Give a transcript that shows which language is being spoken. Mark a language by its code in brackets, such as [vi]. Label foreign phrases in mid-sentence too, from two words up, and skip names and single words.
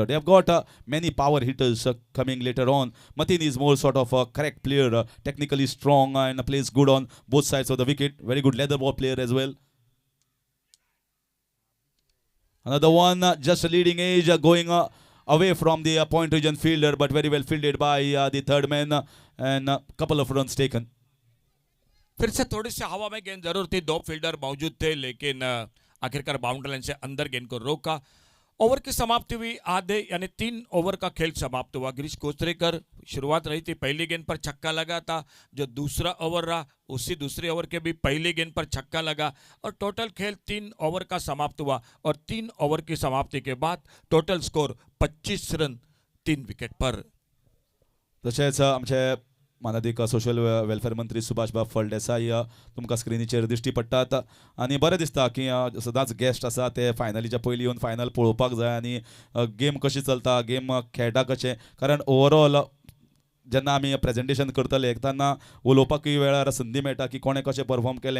[en] They have got many power hitters coming later on. Mateen is more sort of a correct player, technically strong and plays good on both sides of the wicket. Very good leather ball player as well. Another one just a leading edge going away from the point region fielder, but very well fielded by the third man and a couple of runs taken. [hi] फिर से थोड़ी सी हवा में गेंद जरूर थी, 2 फील्डर मौजूद थे, लेकिन आखिरकार [en] boundary line [hi] से अंदर गेंद को रोका. ओवर की समाप्ति हुई आधे यानी 3 ओवर का खेल समाप्त हुआ. गिरीश कोचरेकर शुरुआत रही थी, पहली गेंद पर छक्का लगा था. जो दूसरा ओवर रहा उसी दूसरे ओवर के भी पहली गेंद पर छक्का लगा और टोटल खेल 3 ओवर का समाप्त हुआ. और 3 ओवर की समाप्ति के बाद टोटल स्कोर 25 रन 3 विकेट पर. [kok] तशेंच आमचे माननीय [en] social welfare [kok] मंत्री सुभाष बाब फळदेसाई तुमकां स्क्रिनीचेर दिश्टी पडटात आनी बरें दिसता की सदांच गेस्ट आसा ते फायनलीच्या पयलीं येवन फायनल पळोवपाक जाय आनी गेम कशी चलता, गेम खेळटा कशें. कारण ओवरऑल जेन्ना आमी प्रेजेंटेशन करतले तेन्ना उलोवपाकूय वेळार संदी मेळटा की कोणें कशें परफॉर्म केलें.